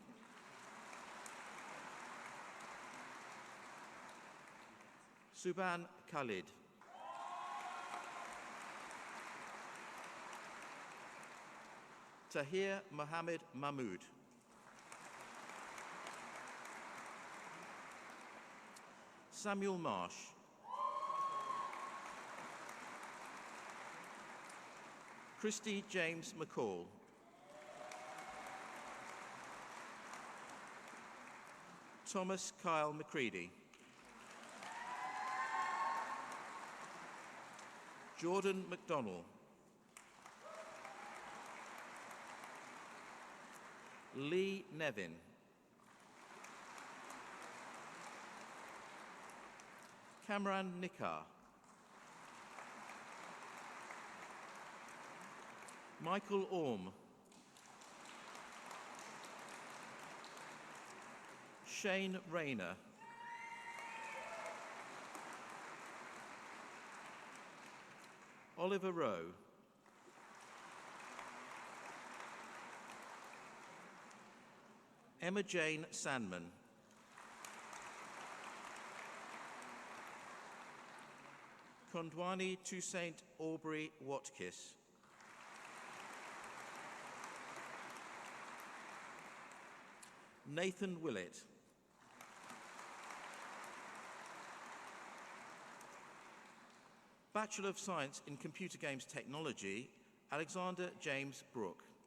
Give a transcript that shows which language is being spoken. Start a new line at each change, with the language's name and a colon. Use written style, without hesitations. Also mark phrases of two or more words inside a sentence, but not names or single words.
English: Suban Khalid. Tahir Mohammed Mahmood. Samuel Marsh. Christy James McCall. Thomas Kyle McCready. Jordan McDonnell. Lee Nevin. Kamran Nikar. Michael Orme. Shane Rayner. Oliver Rowe. Emma Jane Sandman. Kondwani Toussaint Aubrey Watkis. Nathan Willett. Bachelor of Science in Computer Games Technology, Alexander James Brooke.